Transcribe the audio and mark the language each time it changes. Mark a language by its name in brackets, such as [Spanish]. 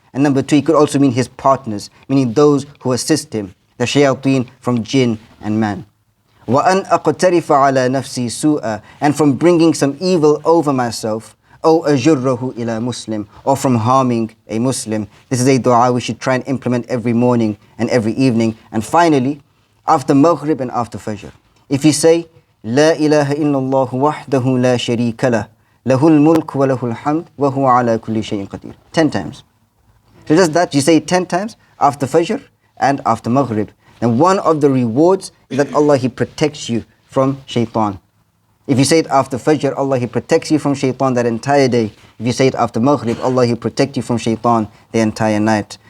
[English] And number two, it could also mean his partners, meaning those who assist him, the shayateen from jinn and man. [Arabic] وَأَنْ أَقْتَرِفَ عَلَى نَفْسِي سُوءًا, [English] and from bringing some evil over myself, [Arabic] أَوْ أَجُرَّهُ إِلَى [English] Muslim, or from harming a Muslim. This is a dua we should try and implement every morning and every evening. And finally, after Maghrib and after Fajr, if you say, [Arabic] لا إله إلا الله وحده لا شريك له له الملك وله الحمد وهو على كل شيء قدير, [English] 10 times. So just that, you say it 10 times after Fajr and after Maghrib. And one of the rewards is that Allah, He protects you from shaitan. If you say it after Fajr, Allah, He protects you from shaitan that entire day. If you say it after Maghrib, Allah, He protects you from shaitan the entire night.